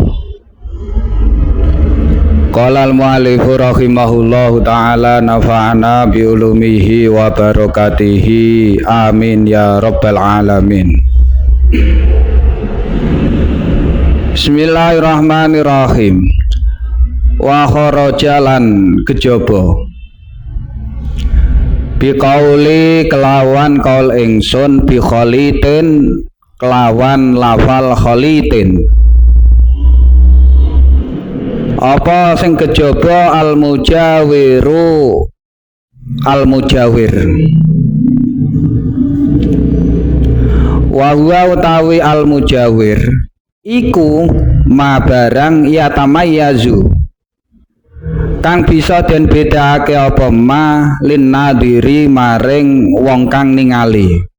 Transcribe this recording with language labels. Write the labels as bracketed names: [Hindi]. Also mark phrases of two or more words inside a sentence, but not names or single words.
[Arabic] قال المؤلف رحمه الله تعالى نفعنا بعلومه وبركاته آمين يا رب العالمين. بسم الله الرحمن الرحيم. وخرج [Javanese] kejaba biqauli kelawan kaul ingsun [Arabic] بخليط [Javanese] kelawan lafal khalitin apa sing kejaba [Arabic] المجاور وهو [Javanese] utawi [Arabic] المجاور [Javanese] iku ma barang yatamayyazu kang bisa den bedakake apa [Arabic] ما للناظر [Javanese] maring wong kang ningali.